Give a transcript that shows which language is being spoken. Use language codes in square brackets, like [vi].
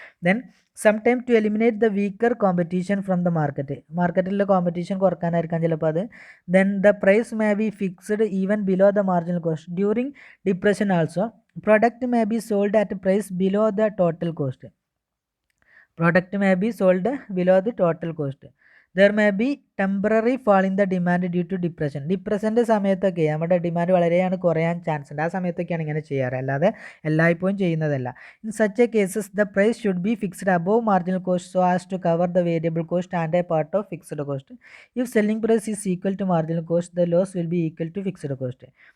[en] Then some time to eliminate the weaker competition from the market. [ml] മാർക്കറ്റിലെ competition കുറക്കാനായിരിക്കാം ചിലപ്പോൾ അത്. [en] Then the price may be fixed even below the marginal cost. During depression also product may be sold at price below the total cost. Product may be sold below the total cost. There may be temporary fall in the demand due to depression. [ml] ഡിപ്രഷൻ്റെ സമയത്തൊക്കെ നമ്മുടെ demand വളരെയാണ് കുറയാൻ chance ഉണ്ട്. ആ സമയത്തൊക്കെയാണ് ഇങ്ങനെ ചെയ്യാറ്, അല്ലാതെ എല്ലായ്പ്പോഴും ചെയ്യുന്നതല്ല. [en] In such a cases the price should be fixed above marginal cost so as to cover the variable cost and a part of fixed cost. If selling price is equal to marginal cost the loss will be equal to fixed cost.